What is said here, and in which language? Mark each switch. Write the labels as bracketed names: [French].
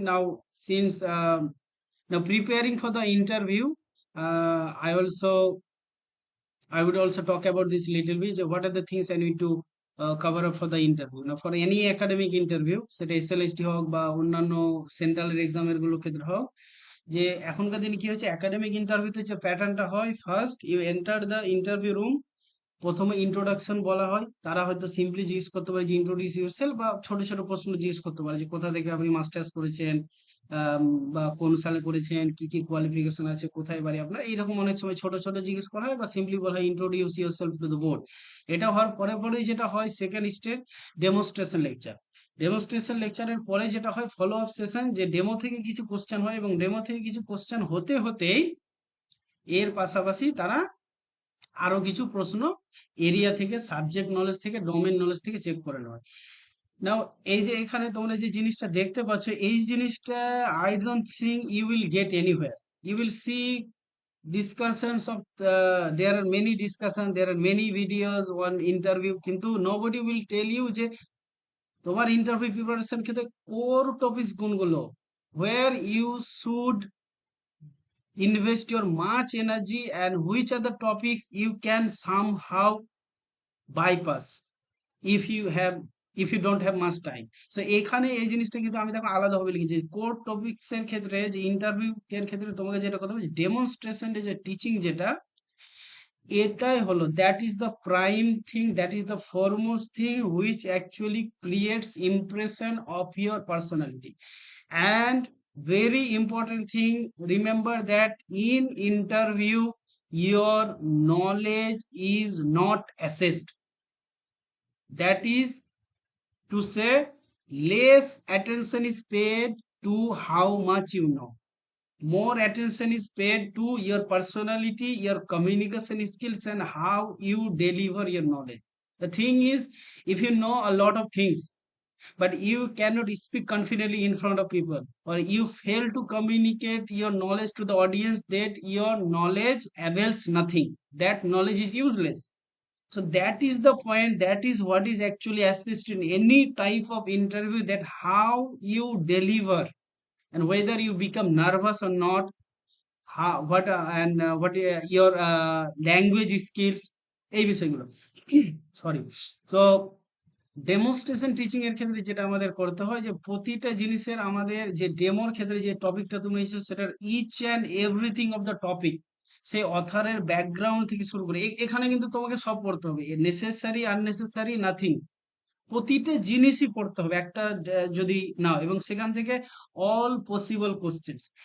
[English] Now, since now preparing for the interview, I would also talk about this little bit. What are the things I need to cover up for the interview? Now, for any academic interview, [Bangla] সেটা SLST হোক বা অন্যান্য central এক্সামের গুলো ক্ষেত্রে হোক, যে এখনকার দিনে কি হচ্ছে একাডেমিক ইন্টারভিউতে যে প্যাটার্নটা হয়, [English] first you enter the interview room, [Bangla] প্রথমে ইন্ট্রোডাকশন বলা হয়, তারা হয়তো সিম্পলি জিজ্ঞেস করতে পারে যে ইন্ট্রোডিউস ইউরসেলফ, বা ছোট ছোট প্রশ্ন জিজ্ঞেস করতে পারে যে কোথা থেকে আপনি মাস্টার্স করেছেন, বা কোন সালে করেছেন, কি কি কোয়ালিফিকেশন আছে, কোথায় বাড়ি আপনার, এইরকম অনেক সময় ছোট ছোট জিজ্ঞেস করা হয়, বা সিম্পলি বলা হয় [English] Introduce yourself to the board. [Bangla] এটা হওয়ার পরে পরেই যেটা হয় second stage demonstration lecture. Demonstration লেকচারের পরে যেটা হয় ফলো আপ সেশন, যে ডেমো থেকে কিছু কোশ্চেন হয়, এবং ডেমো থেকে কিছু কোশ্চেন হতে হতেই এর পাশাপাশি তারা আরো কিছু প্রশ্ন এরিয়া থেকে, সাবজেক্ট নলেজ থেকে, ডোমেন নলেজ থেকে চেক করে নেওয়া হয়। নাও এই যে এখানে তোমরা যে জিনিসটা দেখতে পাচ্ছ, এই জিনিসটা [English] I don't think you will get anywhere. You will see discussions of there are many discussion, there are many videos on interview, কিন্তু nobody will tell you যে [Bangla] তোমার ইন্টারভিউ প্রিপারেশন ক্ষেত্রে কোর টপিকস কোনগুলো, [English] where you should invest your much energy, and which are the topics you can somehow bypass if you have, if you don't have much time. [Bangla] So এখানে এই জিনিসটা কিন্তু আমি দেখো আলাদাভাবে লিখেছি, কোর টপিকস এর ক্ষেত্রে যে ইন্টারভিউ এর ক্ষেত্রে তোমাকে যেটা কথা বলছি, ডেমনস্ট্রেশন যে টিচিং যেটা, এটাই হলো [English] That is the prime thing, that is the foremost thing which actually creates impression of your personality. And very important thing, remember that in interview your knowledge is not assessed. That is to say, less attention is paid to how much you know. More attention is paid to your personality, your communication skills, and how you deliver your knowledge. The thing is, if you know a lot of things, but you cannot speak confidently in front of people, or you fail to communicate your knowledge to the audience, that your knowledge avails nothing, that knowledge is useless. So that is the point, that is what is actually assessed in any type of interview, that how you deliver, and whether you become nervous or not, how what and what your language skills, [Bangla] এই বিষয়গুলো। Sorry. So demonstration teaching এর ক্ষেত্রে যেটা আমাদের করতে হয়, যে প্রতিটা জিনিসের আমাদের যে ডেমোর ক্ষেত্রে যে টপিকটা তুমি নিয়েছো, সেটার each and everything of the topic, সেই অথারের ব্যাকগ্রাউন্ড থেকে শুরু করে এখানে কিন্তু তোমাকে সব পড়তে হবে, নেসেসারি আননেসেসারি নাথিং, প্রতিটা জিনিসই পড়তে হবে একটা যদি নাও, এবং সেখান থেকে অল পসিবল কোশ্চেন্স।